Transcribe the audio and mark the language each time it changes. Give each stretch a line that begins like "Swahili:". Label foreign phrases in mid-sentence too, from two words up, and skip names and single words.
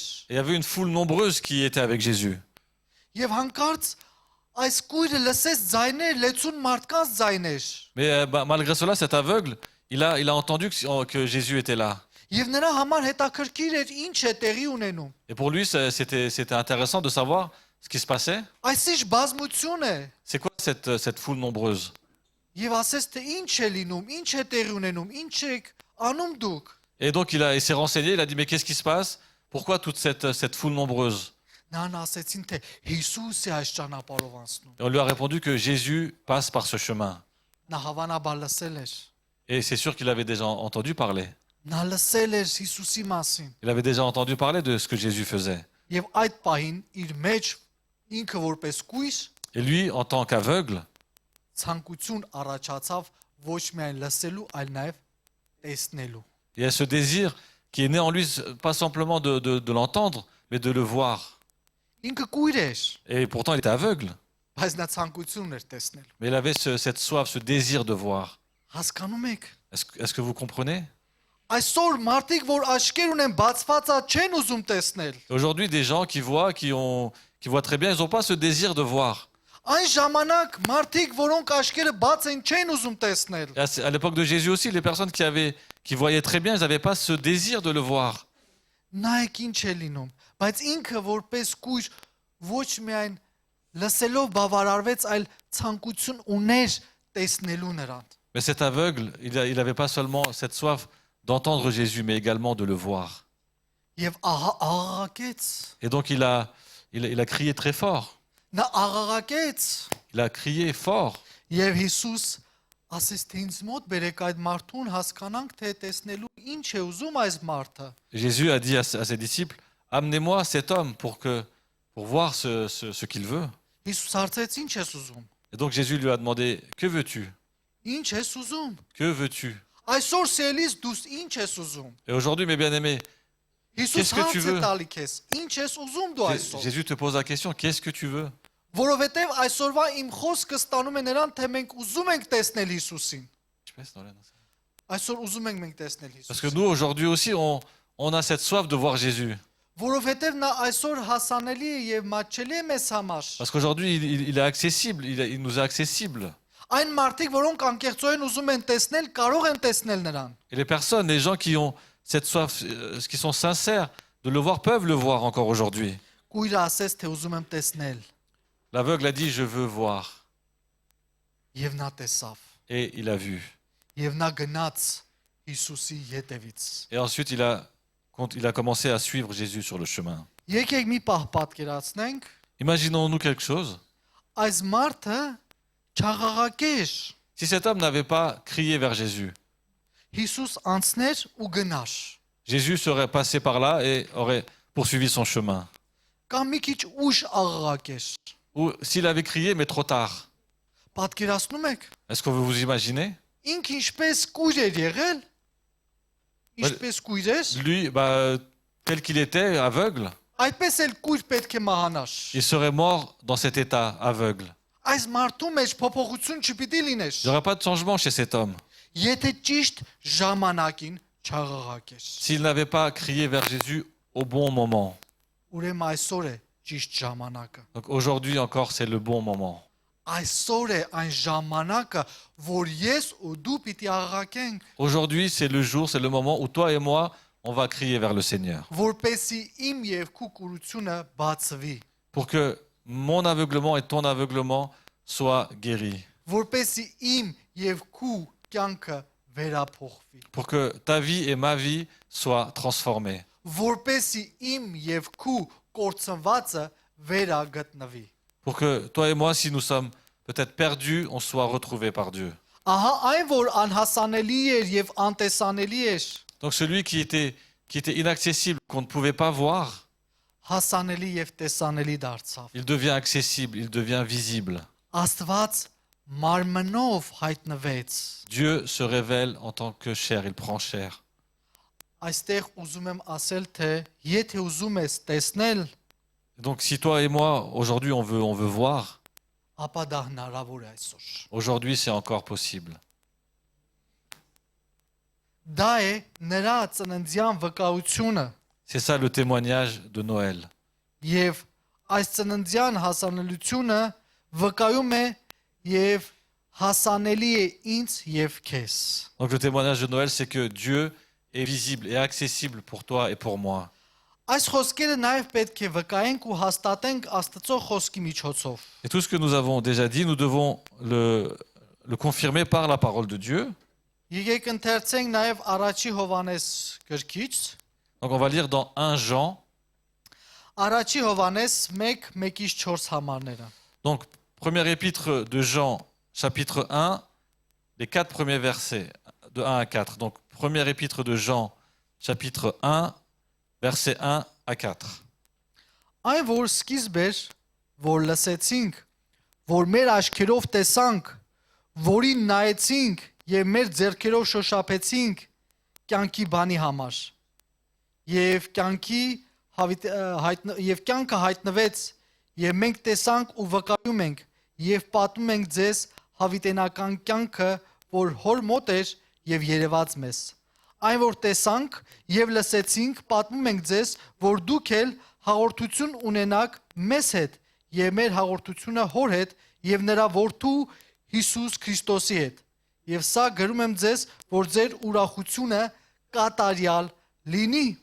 French: Et il y avait une foule nombreuse qui était avec Jésus.
Armenian: Եվ հանկարծ այս կույրը լսեց ձայներ, լեցուն մարդկանց ձայներ։
French: Mais malgré cela, cet aveugle, il a entendu que Jésus était là.
Armenian: Եւ նրա համար հետաքրքիր էր ինչ է տեղի ունենում։
French: Et pour lui, c'était intéressant de savoir ce qui se passait.
Armenian: Այս ինչ բազմություն է։
French: C'est quoi cette foule nombreuse?
Armenian: Եվ ասես թե ինչ է լինում, ինչ է տեղի ունենում, ինչ եք անում դուք։
French: Et donc il s'est renseigné, il a dit mais qu'est-ce qui se passe? Pourquoi toute cette foule nombreuse?
Armenian: Նրան ասեցին թե Հիսուս է այս ճանապարհով անցնում։
French: Et on lui a répondu que Jésus passe par ce chemin.
Armenian: Նա հավանաբար լսել էր։
French: Et c'est sûr qu'il avait déjà entendu parler.
Armenian: Նա լսել էր Հիսուսի մասին։
French: Il avait déjà entendu parler de ce que Jésus faisait.
Armenian: Եվ այդ պահին իր մեջ ինքը որպես կույր
French: Et lui, en tant qu'aveugle,
Armenian: ցանկություն առաջացավ ոչ միայն լսելու, այլ նաև տեսնելու։
French: il y a ce désir qui est né en lui, pas simplement de l'entendre, mais de le voir.
Armenian: Ինքը կույր էր,
French: Et pourtant, il était aveugle.
Armenian: բայց նա ցանկություն էր տեսնելու։
French: Mais il avait cette soif, ce désir de voir.
Armenian: Հասկանում եք։
French: Est-ce que vous comprenez?
Armenian: Այսօր մարդիկ, որ աչքեր ունեն բացվածա, չեն ուզում տեսնել։
French: Aujourd'hui, des gens qui voient, qui voient très bien, ils n'ont pas ce désir de voir.
Armenian: Այն ժամանակ մարդիկ, որոնք աչքերը բաց են, չեն ուզում տեսնել։
French: Et à l'époque de Jésus aussi, les personnes qui voyaient très bien, ils n'avaient pas ce désir de le voir.
Armenian: Նայեք ինչ է լինում, բայց inքը որպես կույր ոչ միայն լսելով բավարարվեց, այլ ցանկություն ուներ տեսնելու նրան։
French: Mais cet aveugle, il n'avait pas seulement cette soif d'entendre Jésus, mais également de le voir.
Armenian: Եվ աղաղակեց։
French: Et donc il a crié très fort.
Armenian: Նա աղաղակեց։
French: Il a crié fort.
Armenian: Եվ Հիսուս ասեց թե ինձ մոտ բերեք այդ մարդուն հասկանանք թե տեսնելու ինչ է ուզում այս մարդը։
French: Jésus a dit à ses disciples, amenez-moi cet homme pour voir ce qu'il veut.
Armenian: Հիսուս հարցեց ինչ ես ուզում։
French: Et donc Jésus lui a demandé, que veux-tu?
Armenian: Ինչ ես ուզում։
French: Que veux-tu?
Armenian: Այսօր սելիս դուս ինչ ես ուզում։
French: Et aujourd'hui, mes bien-aimés,
Armenian: Հիսուս
French: Qu'est-ce que tu
Armenian: հարց է
French: veux?
Armenian: տալի քեզ։ Ինչ ես ուզում դու այսօր։
French: Jésus te pose la question, qu'est-ce que tu veux?
Armenian: Որովհետև այսօրվա իմ խոսքը ստանում է նրան, թե մենք ուզում ենք տեսնել Հիսուսին։
French: Je pense dans la-
Armenian: Այսօր ուզում ենք մենք տեսնել
French: Parce que
Armenian: Հիսուսին։
French: nous, aujourd'hui aussi, on a cette soif de voir Jésus.
Armenian: Որովհետև նա այսօր հասանելի է եւ մատչելի է մեզ համար։
French: Parce qu'aujourd'hui, il est accessible, il nous est accessible.
Armenian: Այն մարդիկ, որոնք անկեղծորեն ուզում են տեսնել, կարող են տեսնել նրան։
French: Et les personnes, les gens qui ont cette soif, qui sont sincères de le voir, peuvent le voir encore aujourd'hui.
Armenian: Կույրը ասեց, թե ուզում եմ տեսնել,
French: L'aveugle a dit, je veux voir.
Armenian: եւ նա տեսավ։
French: Et il a vu.
Armenian: Եվ նա գնաց Հիսուսի ետևից։
French: Et ensuite, il a commencé à suivre Jésus sur le chemin.
Armenian: Եկեք մի պահ պատկերացնենք,
French: Imaginons-nous quelque chose.
Armenian: այս մարդը չաղաղակեր,
French: Si cet homme n'avait pas crié vers Jésus,
Armenian: Հիսուս անցներ ու գնար։
French: Jésus serait passé par là et aurait poursuivi son chemin.
Armenian: Կամ մի քիչ ուշ աղաղակեր։
French: Ou s'il avait crié, mais trop tard.
Armenian: Պատկերացնում եք,
French: Est-ce que vous vous imaginez?
Armenian: ինքը ինչպես կույր էր եղել, ինչպես կույր էր,
French: Lui, tel qu'il était, aveugle,
Armenian: այդպես էլ կույր պետք է մահանար։
French: il serait mort dans cet état aveugle.
Armenian: Այս մարդու մեջ փոփոխություն չպիտի լիներ,
French: Il n'y aurait pas de changement chez cet homme
Armenian: եթե ճիշտ ժամանակին չաղաղակեր։
French: s'il n'avait pas crié vers Jésus au bon moment.
Armenian: Ուրեմն այսօր է ճիշտ ժամանակը։
French: Donc aujourd'hui encore, c'est le bon moment.
Armenian: Այսօր է այն ժամանակը, որ ես ու դու պիտի աղաղակենք,
French: Aujourd'hui, c'est le jour, c'est le moment où toi et moi, on va crier vers le Seigneur.
Armenian: որպեսզի իմ եւ քու կուրությունը բացվի,
French: Pour que mon aveuglement et ton aveuglement soient guéris.
Armenian: որպեսզի իմ եւ քու կյանքը վերափոխվի,
French: Pour que ta vie et ma vie soient transformées.
Armenian: որպեսզի իմ եւ քու կորցնվածը վերագտնվի։
French: Pour que toi et moi, si nous sommes peut-être perdus, on soit retrouvés par Dieu.
Armenian: Ահա այն որ անհասանելի էր եւ անտեսանելի էր,
French: Donc celui qui était inaccessible, qu'on ne pouvait pas voir,
Armenian: հասանելի եւ տեսանելի դարձավ։
French: il devient accessible, il devient visible.
Armenian: Աստված մարմնով հայտնվեց։
French: Dieu se révèle en tant que chair, il prend chair.
Armenian: Այստեղ ուզում եմ ասել, թե եթե ուզում ես տեսնել,
French: Donc si toi et moi, aujourd'hui, on veut voir,
Armenian: ապա դա հնարավոր է այսօր։
French: aujourd'hui c'est encore possible.
Armenian: Դա է նրա ծննդյան վկայությունը
French: C'est ça le témoignage de Noël.
Armenian: եւ այս ծննդյան հասանելիությունը վկայում է եւ հասանելի է ինձ եւ քեզ։
French: Donc le témoignage de Noël, c'est que Dieu est visible et accessible pour toi et pour moi.
Armenian: Այս խոսքերը նաեւ պետք է վկայենք ու hastատենք Աստծո խոսքի միջոցով։
French: Et tout ce que nous avons déjà dit, nous devons le le confirmer par la parole de Dieu.
Armenian: Եկեք ընթերցենք նաև Առաջի Հովանես գրքից,
French: Donc on va lire dans 1 Jean.
Armenian: Առաջի Հովանես 1:1-4 համարները։
French: Donc, première épître de Jean, chapitre 1, les 4 premiers versets, de 1 à 4. Donc, première épître de Jean, chapitre 1, versets 1 à 4.
Armenian: Այն որ սկիզբ էր, որ լսեցինք, որ մեր աչքերով տեսանք, որին նայեցինք եւ մեր ձեռքերով շոշափեցինք կյանքի բանի համար։ Եվ կյանքը հայտնվեց, եւ մենք տեսանք ու վկայում ենք եւ պատմում ենք ձեզ հավիտենական կյանքը, որ հոր մոտ էր եւ երևաց մեզ։ Այն որ տեսանք եւ լսեցինք, պատմում ենք ձեզ, որ դուք էլ հաղորդություն ունենաք մեզ հետ եւ մեր հաղորդությունը հոր հետ եւ նրա որդու Հիսուս Քրիստոսի հետ։ Եվ սա գրում եմ ձեզ, որ ձեր ուրախությունը կատարյալ լինի։